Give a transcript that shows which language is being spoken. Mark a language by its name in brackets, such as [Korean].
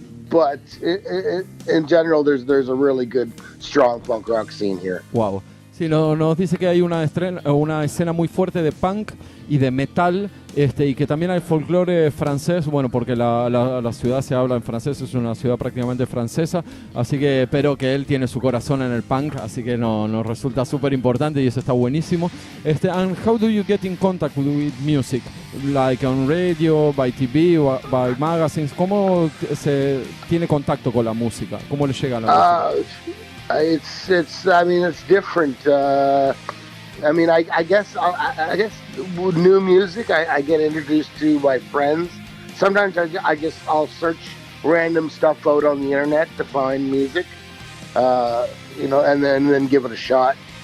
[English] But in general, there's a really good, strong punk rock scene here. Wow. [Spanish] Sí, nos dice que hay una escena muy fuerte de punk y de metal, y que también hay folclore francés, bueno, porque la ciudad se habla en francés, es una ciudad prácticamente francesa, así que, pero que él tiene su corazón en el punk, así que nos resulta súper importante y eso está buenísimo. [English] And how do you get in contact with music? Like on radio, by TV, by magazines? [Spanish] ¿Cómo se tiene contacto con la música? ¿Cómo le llega la música? [English] I mean, it's different. I mean, I guess with new music, I get introduced to by friends. Sometimes I'll search random stuff out on the internet to find music, and then give it a shot.